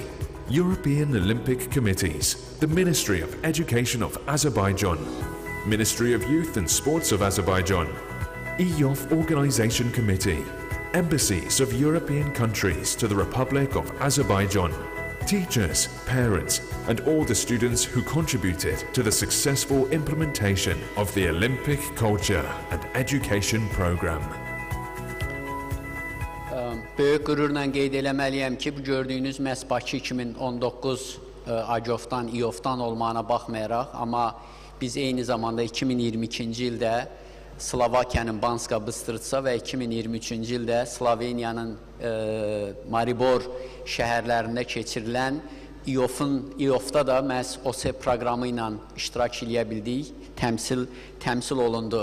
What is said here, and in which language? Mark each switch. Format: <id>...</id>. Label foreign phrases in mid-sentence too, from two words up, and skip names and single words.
<en>European Olympic Committees, the Ministry of Education of Azerbaijan, Ministry of Youth and Sports of Azerbaijan, EOF Organization Committee, embassies of European countries to the Republic of Azerbaijan, teachers, parents, and all the students who contributed to the successful implementation of the Olympic Culture and Education Program.</en> <az>Böyük qürurla qeyd eləməliyəm ki, bu gördüyünüz məhz Bakı 2019 AGOF-dan, EOF-dan olmağına baxmayaraq, amma biz eyni zamanda 2022-ci ildə Slovakiyanın Banska Bystrica və 2023-cü ildə Sloveniyanın Maribor şəhərlərində keçirilən EOF-da da məhz OSEP proqramı ilə iştirak edə bildik, təmsil olundu.</az>